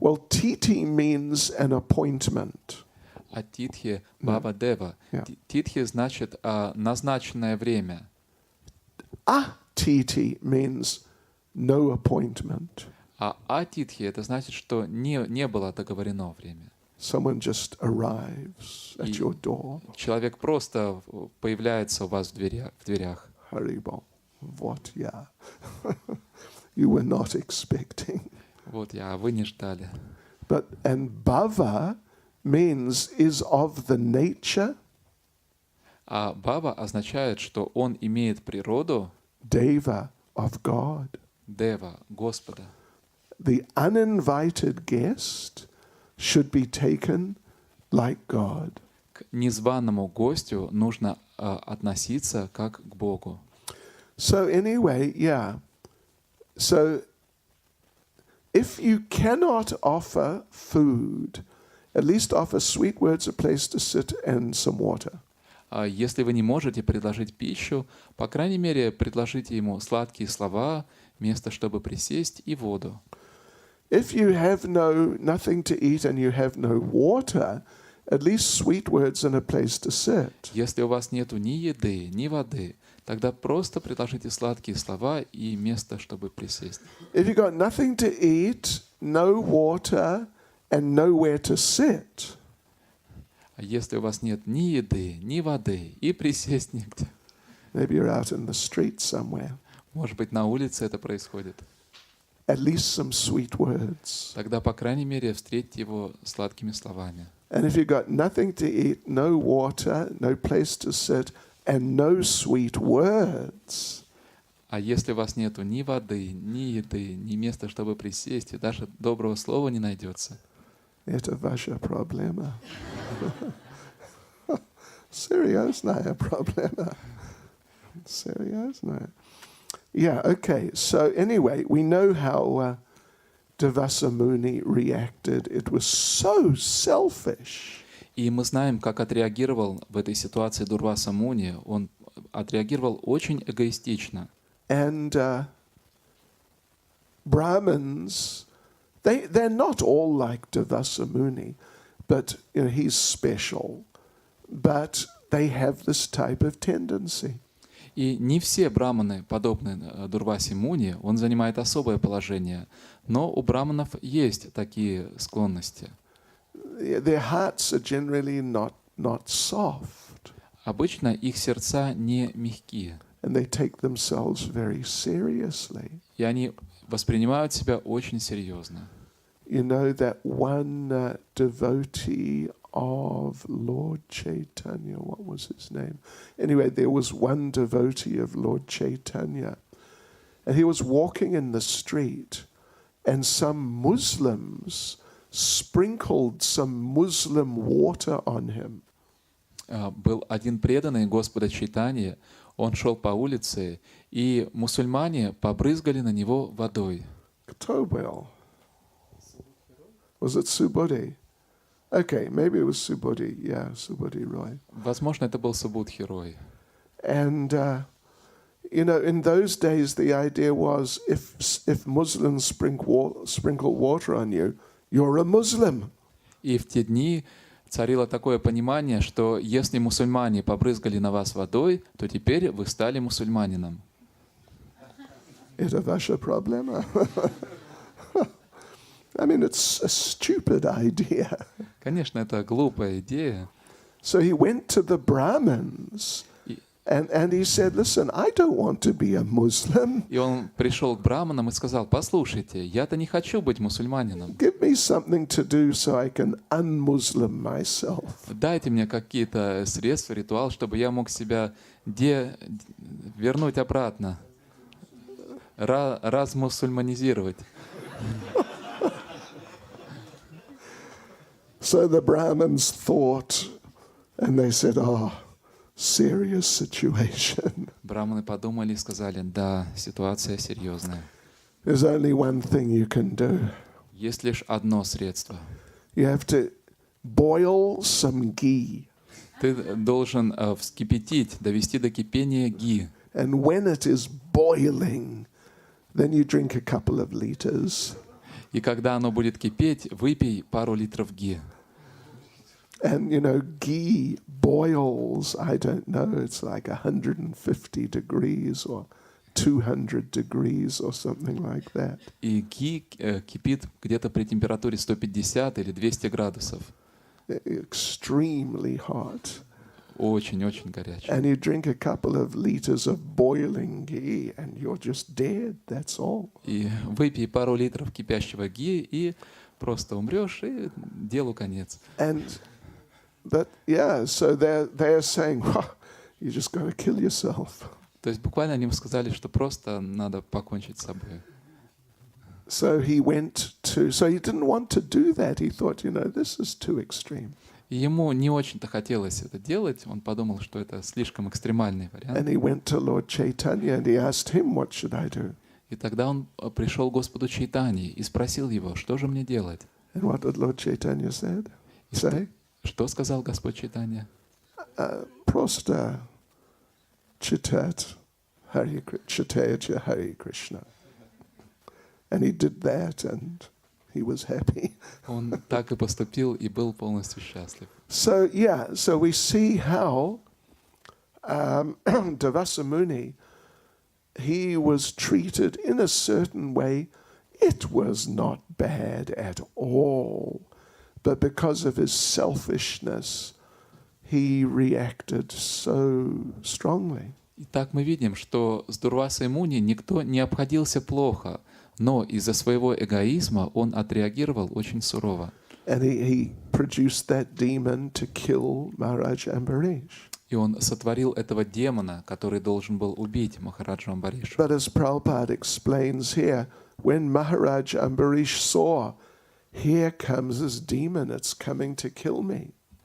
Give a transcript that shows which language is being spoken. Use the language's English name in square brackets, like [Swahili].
[English] Titi means an appointment. [Russian] А титхи баба дева. [English] Yeah. [Russian] Титхи значит назначенное время. [English] Atiti means no appointment. [Russian] А атитхи это значит, что не было договорено время. [English] Someone just arrives at your door. [Russian] Человек просто появляется у вас в дверях. [English] Haribol. What? Yeah. You were not expecting. [Russian] Вот я, а вы не ждали. [English] And bhava means is of the nature. [Russian] А бава означает, что он имеет природу [English] Deva of God. [Russian] дева, Господа. [English] The uninvited guest should be taken like God. [Russian] К незваному гостю нужно относиться как к Богу. [English] So anyway, yeah. So if you cannot offer food, at least offer sweet words, a place to sit, and some water. [Russian] Если вы не можете предложить пищу, по крайней мере, предложите ему сладкие слова, место, чтобы присесть, и воду. [English] If you have nothing to eat and you have no water, at least sweet words and a place to sit. [Russian] Если у вас нету ни еды, ни воды, тогда просто предложите сладкие слова и место, чтобы присесть. [English] If you got nothing to eat, no water, and nowhere to sit. [Russian] А если у вас нет ни еды, ни воды, и присесть негде, [English] Maybe you're out in the street somewhere. [Russian] может быть, на улице это происходит, [English] At least some sweet words. [Russian] тогда, по крайней мере, встретьте его сладкими словами. [English] And if you got nothing to eat, no water, no place to sit, and no sweet words. [Russian] А если у вас нету ни воды, ни еды, ни места, чтобы присесть, и даже доброго слова не найдется, Это ваша проблема. Серьезная проблема. Серьезная. [English] Yeah, okay. So anyway, we know how Devasa Muni reacted. It was so selfish. [Russian] И мы знаем, как отреагировал в этой ситуации Дурваса Муни. Он отреагировал очень эгоистично. [English] And Brahmins, they're not all like Devasa Muni, but he's special. But they have this type of tendency. [Russian] И не все браманы подобны Дурвасе Муни, он занимает особое положение, но у браманов есть такие склонности. [English] Their hearts are generally not soft. [Russian] Обычно их сердца не мягкие, [English] And they take themselves very seriously. [Russian] и они воспринимают себя очень серьезно. [English] You know that one devotee of Lord Chaitanya, what was his name? Anyway, there was one devotee of Lord Chaitanya, and he was walking in the street, and some Muslims sprinkled some Muslim water on him. [Russian] Был один преданный Господа Чайтаньи, он шел по улице, и мусульмане побрызгали на него водой. Кто был? [English] Was it Subodhi? Okay, maybe it was Subodhi. Yeah, Subodhi Roy. [Russian] Возможно, это был Субудхи Рой. [English] And in those days, the idea was if Muslims sprinkle water on you, you're a Muslim. [Russian] И в те дни царило такое понимание, что если мусульмане побрызгали на вас водой, то теперь вы стали мусульманином. Это ваша проблема. [English] I mean, it's a stupid idea. [Russian] Конечно, это глупая идея. [English] So he went to the Brahmins and he said, listen, I don't want to be a Muslim. [Russian] И он пришел к браманам и сказал: послушайте, я-то не хочу быть мусульманином. [English] Give me something to do so I can un-Muslim myself. [Russian] Дайте мне какие-то средства, ритуал, чтобы я мог себя вернуть обратно, размусульманизировать. [English] So the Brahmins thought, and they said, serious situation. [Russian] Браманы подумали и сказали: да, ситуация серьезная. [English] There's only one thing you can do. [Russian] Есть лишь одно средство. [English] You have to boil some ghee. [Russian] Ты должен вскипятить, довести до кипения ги. [English] And when it is boiling, then you drink a couple of liters. [Russian] И когда оно будет кипеть, выпей пару литров ги. [English] And you know, ghee boils, I don't know, it's like 150 degrees or 200 degrees or something like that. [Russian] И ги кипит где-то при температуре 150 или 200 градусов. [English] Extremely hot. [Russian] Очень-очень горячий. [English] And you drink a couple of liters of boiling ghee and you're just dead, that's all. [Russian] И выпей пару литров кипящего ги, и просто умрешь, и делу конец. [English] But yeah, so they're saying, well, you just got to kill yourself. [Russian] То есть буквально они ему сказали, что просто надо покончить с собой. [English] So he didn't want to do that. He thought, this is too extreme. [Russian] И ему не очень-то хотелось это делать. Он подумал, что это слишком экстремальный вариант. [English] And he went to Lord Chaitanya and he asked him, what should I do? [Russian] И тогда он пришел к Господу Чайтаньи и спросил его, что же мне делать? [English] And what did Lord Chaitanya say? [Russian] Что сказал Господь Чайтанья? Просто читать Читая Харе Кришна. [English] And he did that and he was happy. [Russian] Он так и поступил и был полностью счастлив. [English] So we see how Devasa Muni, he was treated in a certain way. It was not bad at all. But because of his selfishness, he reacted so strongly. [Russian] Итак, мы видим, что с Дурвасой Муни никто не обходился плохо, но из-за своего эгоизма он отреагировал очень сурово. [English] And he produced that demon to kill Maharaj Ambarish. [Russian] И он сотворил этого демона, который должен был убить Махараджа Амбаришу. [English] But as Prabhupada explains here, when Maharaj Ambarish saw, here comes this demon, it's coming to kill me.